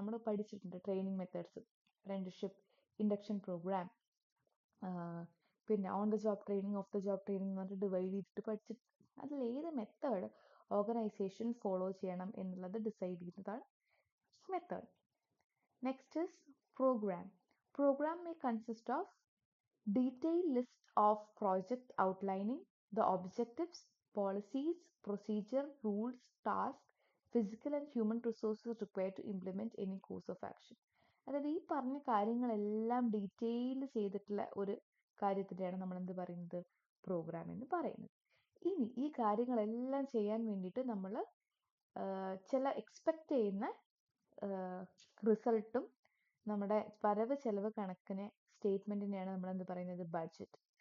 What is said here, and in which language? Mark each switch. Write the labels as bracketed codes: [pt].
[ml] നമ്മൾ പഠിച്ചിട്ടുണ്ട് training methods, apprenticeship, induction programme, പിന്നെ on the job training, of the job training എന്ന് പറഞ്ഞിട്ട് ഡിവൈഡ് ചെയ്തിട്ട് പഠിച്ചിട്ട് അതിൽ ഏത് മെത്തേഡ് ഓർഗനൈസേഷൻ ഫോളോ ചെയ്യണം എന്നുള്ളത് ഡിസൈഡ് ചെയ്യുന്നതാണ് method. [en] Next is program. Program may consist of detailed list of project outlining the objectives, policies, procedure, rules, tasks, physical and human resources required to implement any course of action. [ml] അതായത് ഈ പറഞ്ഞ കാര്യങ്ങളെല്ലാം detail ചെയ്തിട്ടുള്ള ഒരു കാര്യത്തിനെയാണ് നമ്മൾ എന്ത് പറയുന്നത്, programme എന്ന് പറയുന്നത്. ഇനി ഈ കാര്യങ്ങളെല്ലാം ചെയ്യാൻ വേണ്ടിയിട്ട് നമ്മൾ ചില എക്സ്പെക്റ്റ് ചെയ്യുന്ന റിസൾട്ടും നമ്മുടെ വരവ് ചെലവ് കണക്കിനെ സ്റ്റേറ്റ്മെന്റിനെയാണ് നമ്മൾ എന്ത് പറയുന്നത്, ബഡ്ജറ്റ്.